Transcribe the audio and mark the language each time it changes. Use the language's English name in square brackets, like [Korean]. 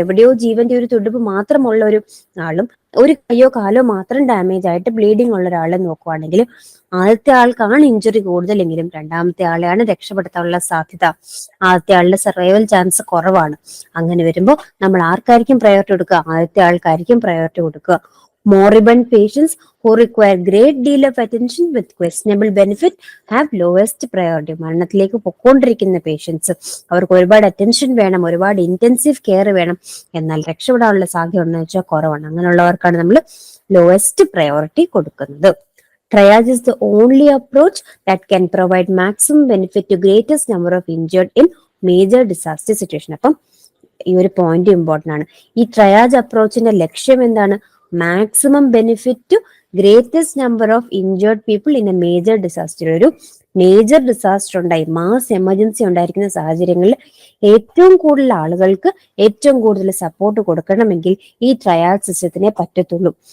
[Malayalam] എവിടെയോ ജീവന്റെ ഒരു തുടിപ്പ് മാത്രമുള്ള ഒരു ആളും ഒരു കയ്യോ കാലോ മാത്രം ഡാമേജ് ആയിട്ട് ബ്ലീഡിംഗ് ഉള്ള ഒരാളെ നോക്കുവാണെങ്കിൽ ആദ്യത്തെ ആൾക്കാണ് ഇഞ്ചുറി കൂടുതലെങ്കിലും രണ്ടാമത്തെ ആളെയാണ് രക്ഷപ്പെടുത്താനുള്ള സാധ്യത. ആദ്യത്തെ ആളുടെ സർവൈവൽ ചാൻസ് കുറവാണ്. അങ്ങനെ വരുമ്പോൾ നമ്മൾ ആർക്കായിരിക്കും പ്രയോറിറ്റി കൊടുക്കുക? ആദ്യത്തെ ആൾക്കായിരിക്കും പ്രയോറിറ്റി കൊടുക്കുക. [English] Moribund patients who require great deal of attention with questionable benefit have lowest priority. [Malayalam] മരണത്തിലേക്ക് പൊക്കോണ്ടിരിക്കുന്ന പേഷ്യൻസ്, അവർക്ക് ഒരുപാട് അറ്റൻഷൻ വേണം, ഒരുപാട് ഇന്റൻസീവ് കെയർ വേണം, എന്നാൽ രക്ഷപ്പെടാനുള്ള സാധ്യത ഉണ്ടെന്ന് വെച്ചാൽ കുറവാണ്. അങ്ങനെയുള്ളവർക്കാണ് നമ്മൾ ലോവസ്റ്റ് പ്രയോറിറ്റി കൊടുക്കുന്നത്. [English] Triage is the only approach that can provide maximum benefit to greatest number of injured in major disaster situation. [Malayalam] അപ്പം ഈ ഒരു പോയിന്റ് ഇമ്പോർട്ടന്റ് ആണ്. ഈ ട്രയാജ് അപ്രോച്ചിന്റെ ലക്ഷ്യം എന്താണ്? [English] Maximum benefit to greatest number of injured people in a major disaster. [Malayalam] ഒരു major disaster ഉണ്ടായി, mass emergency ഉണ്ടായിരിക്കുന്ന സാഹചര്യങ്ങളിൽ ഏറ്റവും കൂടുതൽ ആളുകൾക്ക് ഏറ്റവും കൂടുതൽ സപ്പോർട്ട് കൊടുക്കണമെങ്കിൽ ഈ ട്രയാജ് സിസ്റ്റത്തിനെ പറ്റത്തുള്ളൂ.